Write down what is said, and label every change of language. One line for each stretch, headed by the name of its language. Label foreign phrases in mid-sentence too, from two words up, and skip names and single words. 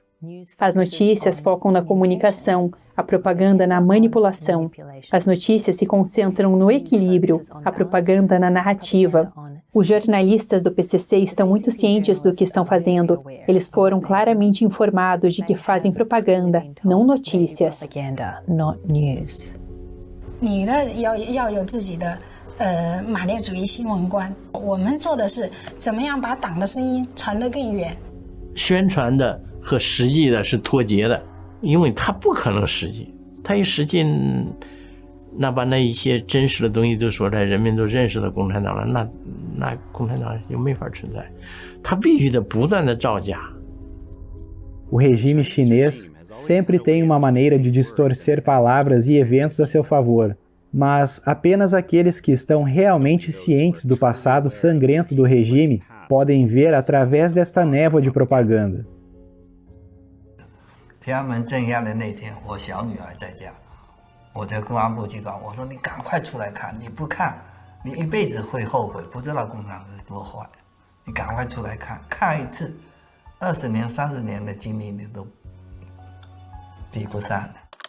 Portuguese: As notícias focam na comunicação, a propaganda na manipulação. As notícias se concentram no equilíbrio, a propaganda na narrativa. Os jornalistas do PCC estão muito cientes do que estão fazendo. Eles foram claramente informados de que fazem propaganda, não notícias.
Chinese: 你的要有自己的马列主义新闻观。我们做的是怎么样把党的声音传得更远。宣传的和实际的是脱节的，因为它不可能实际，它一实际，那把那一些真实的东西都说出来，人民都认识了共产党了，那共产党就没法存在，它必须得不断的造假。
Portuguese: O regime chinês sempre tem uma maneira de distorcer palavras e eventos a seu favor, mas apenas aqueles que estão realmente cientes do passado sangrento do regime podem ver através desta névoa de propaganda.
Chinese: 天安门镇压的那天，我小女儿在家，我在公安部机关，我说你赶快出来看，你不看，你一辈子会后悔，不知道共产党是多坏，你赶快出来看，看一次，20年、30年的经历你都比不上的。